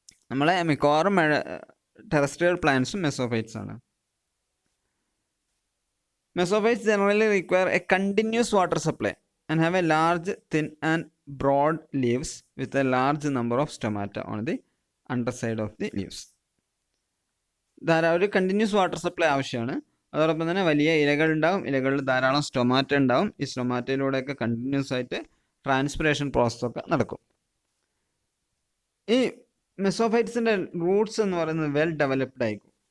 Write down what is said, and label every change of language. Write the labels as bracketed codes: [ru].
[ml] നമ്മളെ മിക്കവാറും ടെറസ്ട്രിയൽ പ്ലാന്റ്സും മെസോഫൈറ്റ്സ് ആണ്. [en] Mesophytes generally require a continuous water supply and have a large, thin and broad leaves with a large number of stomata on the underside of the leaves. [ml] ഒരു continuous water supply ആവശ്യമാണ്. അതോടൊപ്പം തന്നെ വലിയ ഇലകൾ ഉണ്ടാവും, ഇലകളിൽ ധാരാളം സ്റ്റൊമാറ്റ ഉണ്ടാവും. ഈ സ്റ്റൊമാറ്റയിലൂടെയൊക്കെ കണ്ടിന്യൂസ് ആയിട്ട് ട്രാൻസ്പിറേഷൻ പ്രോസസ്സൊക്കെ നടക്കും. ഈ മെസോഫൈറ്റ്സിൻ്റെ റൂട്ട്സ് എന്ന് പറയുന്നത് വെൽ ഡെവലപ്ഡ് ആയിരിക്കും.